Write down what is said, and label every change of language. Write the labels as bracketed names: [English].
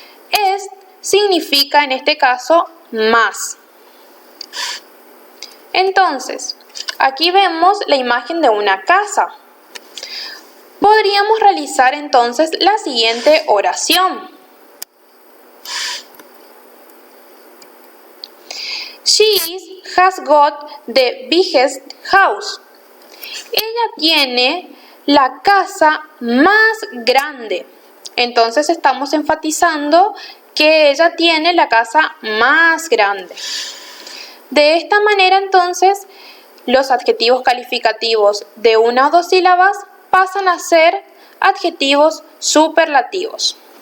[Spanish] Est significa en este caso más. Entonces, aquí vemos la imagen de una casa. Podríamos realizar entonces la siguiente oración. [English] She has got the biggest house. [Spanish] Ella tiene la casa más grande. Entonces estamos enfatizando que ella tiene la casa más grande. De esta manera entonces los adjetivos calificativos de 1 o 2 sílabas pasan a ser adjetivos superlativos.